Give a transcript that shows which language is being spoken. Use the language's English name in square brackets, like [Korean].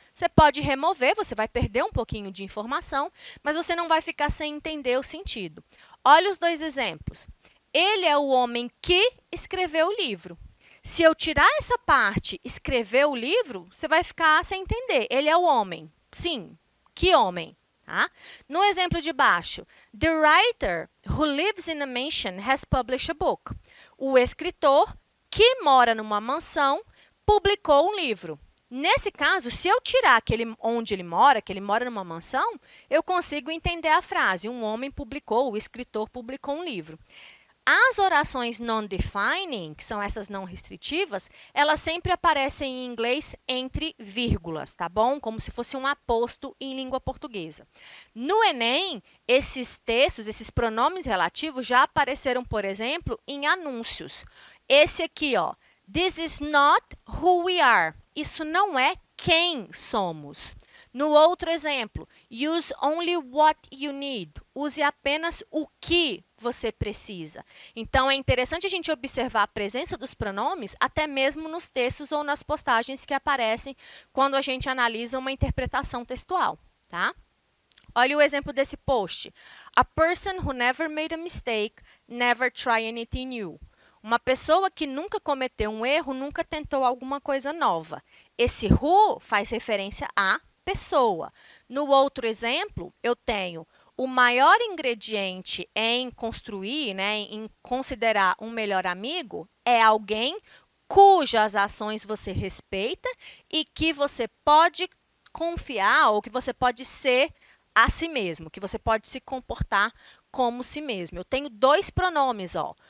[Portuguese] Você pode remover, você vai perder um pouquinho de informação, mas você não vai ficar sem entender o sentido. Olha os dois exemplos. Ele é o homem que escreveu o livro. Se eu tirar essa parte, escrever o livro, você vai ficar sem entender. Ele é o homem. Sim, que homem? Tá? No exemplo de baixo, [English] the writer who lives in a mansion has published a book. [Portuguese] O escritor que mora numa mansão publicou um livro. Nesse caso, se eu tirar aquele onde ele mora, que ele mora numa mansão, eu consigo entender a frase. Um homem publicou, o escritor publicou um livro. As orações non-defining, que são essas não restritivas, elas sempre aparecem em inglês entre vírgulas, tá bom? Como se fosse um aposto em língua portuguesa. No Enem, esses textos, esses pronomes relativos já apareceram, por exemplo, em anúncios. Esse aqui, ó, [English] this is not who we are. [Portuguese] Isso não é quem somos. No outro exemplo, [English] use only what you need. [Portuguese] Use apenas o que você precisa. Então, é interessante a gente observar a presença dos pronomes até mesmo nos textos ou nas postagens que aparecem quando a gente analisa uma interpretação textual, tá? Olha o exemplo desse post. [English] A person who never made a mistake, never try anything new. [Portuguese] Uma pessoa que nunca cometeu um erro, nunca tentou alguma coisa nova. Esse who faz referência a pessoa. No outro exemplo, eu tenho o maior ingrediente em construir, né, em considerar um melhor amigo, é alguém cujas ações você respeita e que você pode confiar ou que você pode ser a si mesmo, que você pode se comportar como si mesmo. Eu tenho dois pronomes, ó.